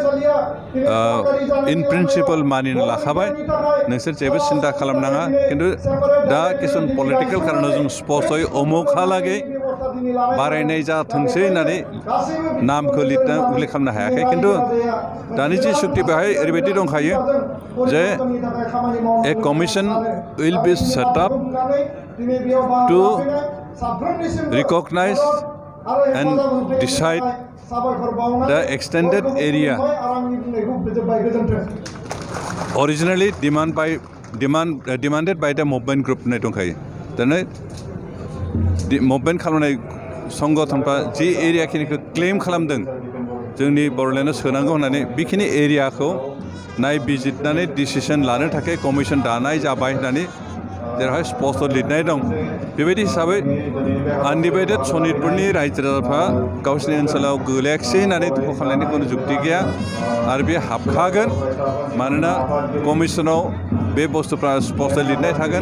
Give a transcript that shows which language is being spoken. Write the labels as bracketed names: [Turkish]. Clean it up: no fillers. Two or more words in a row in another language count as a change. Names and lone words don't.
[English] in principle [Bodo] मानिना लाखाबाय नोंसोर जेबो सिन्था खालामनाङा खिन्थु दा किसुमान पलिटिकेल कारनाव जों स्पष्टयै अमुकहालागै बारायनाय जाथोंसै होननानै नामखौ लिरना उल्लेख खालामनो हायाखै खिन्थु दानि जि सुक्ति बेहाय ओरैबायदि दंखायो जे [English] a commission will be set up to recognize and decide the extended area originally demanded by the movement group [Bodo] होननाय दंखायो दानो मुभमेन्ट खालामनाय संगठनफ्रा जि एरियाखिनिखौ क्लेम खालामदों जोंनि बर'लेण्डआव सोनांगौ होननानै बेखिनि एरियाखौ नायबिजिरनानै डिसिसन लानो थाखाय कमिसन दानाय जाबाय होननानै जेरावहाय स्पष्ट लिरनाय दं बेबायदि हिसाबै आनडिभाइडेड सनितपुरनि रायजो राजाफ्रा गावसोरनि ओनसोलाव गोलैयाखिसै होननानै दुखु खालामनायनि खुनु जुक्ति गैया आरो बे हाबखागोन मानोना कमिसनाव बे बुस्थुफ्रा स्पष्ट लिरनाय थागोन